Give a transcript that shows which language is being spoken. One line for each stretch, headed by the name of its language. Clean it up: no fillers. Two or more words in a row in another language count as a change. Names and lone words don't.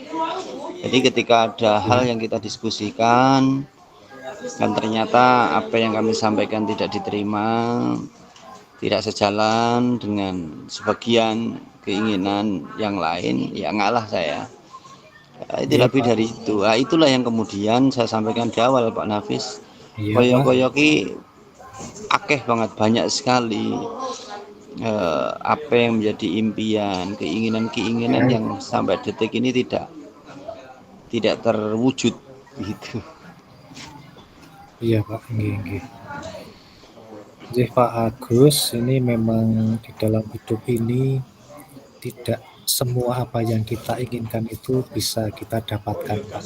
Indonesian: Jadi ketika ada hal yang kita diskusikan dan ternyata apa yang kami sampaikan tidak diterima, tidak sejalan dengan sebagian keinginan yang lain, ya ngalah saya. Itu Iya, lebih Pak. dari itu. Nah, itulah yang kemudian saya sampaikan di awal Pak Nafis. Iya, Pak.
Javanese: Koyo-koyoki akeh banget,
Indonesian: banyak sekali apa yang menjadi impian, keinginan-keinginan yang sampai detik ini tidak terwujud gitu. Iya Pak, nggih. Jadi Pak Agus, ini memang di dalam hidup ini tidak semua apa yang kita inginkan itu bisa kita dapatkan Pak.